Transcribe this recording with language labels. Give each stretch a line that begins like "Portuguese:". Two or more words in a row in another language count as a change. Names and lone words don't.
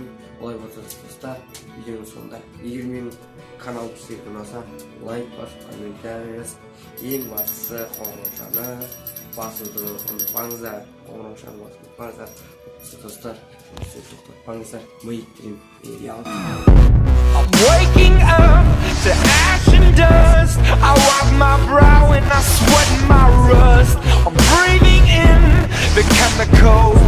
Kazakh: Олай болса достар, видеоның соңында егер менің каналым сіздерге ұнаса, лайк басып, комментарий жазып, ең бастысы қоңыраушаны басуды ұмытпаңыздар. Қоңыраушаны басуды ұмытпаңыздар. Достар, жұмысты тоқтатпаңыздар. Мы идеал.
English: I'm waking up to ash and dust. I wipe my brow and I sweat my rust. I'm breathing in the chemical